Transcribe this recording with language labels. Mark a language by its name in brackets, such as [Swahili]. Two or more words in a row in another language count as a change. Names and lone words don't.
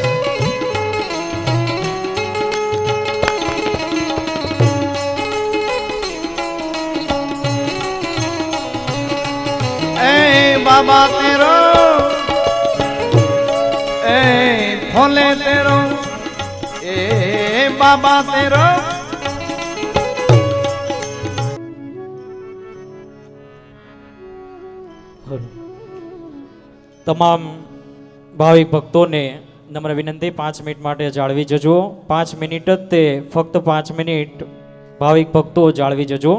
[Hindi] ए बाबा तेरो ए भोले तेरो ए बाबा तेरो [Gujarati] તમામ ભાવિક ભક્તોને નમ્ર વિનંતી 5 મિનિટ માટે જાળવી જજો 5 મિનિટ જ તે ફક્ત 5 મિનિટ ભાવિક ભક્તો જાળવી જજો